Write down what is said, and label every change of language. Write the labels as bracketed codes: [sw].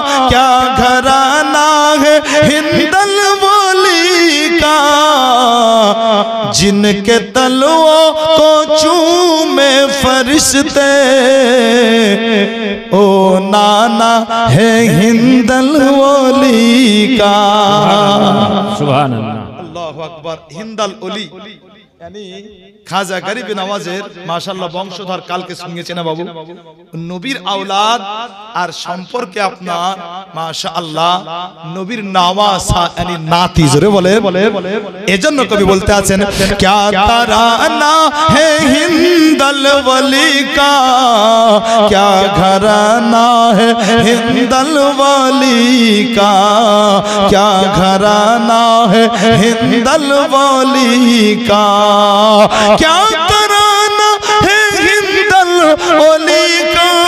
[hi] क्या घराना है हिंदल वली का, जिनके तलवों को चूमे फरिश्ते, ओ नाना है हिंदल वली का। सुभान अल्लाह। अल्लाहु अकबर। [bn] हिंदल वली यानी খাজা গরিব নওয়াজের মাশাআল্লাহ বংশধর। কালকে শুনিয়েছে না বাবু, নবীর আওলাদ আর সম্পর্কে আপনার মাশাআল্লাহ নবীর নাওয়াসা यानी নাতি। জোরে বলে। এজন্য কবি বলতে আছেন, [hi] क्या तराना है हिंदल वली का, क्या घराना है हिंदल वली का, क्या घराना है हिंदल वली का, क्या तराना है हिंदल वली का,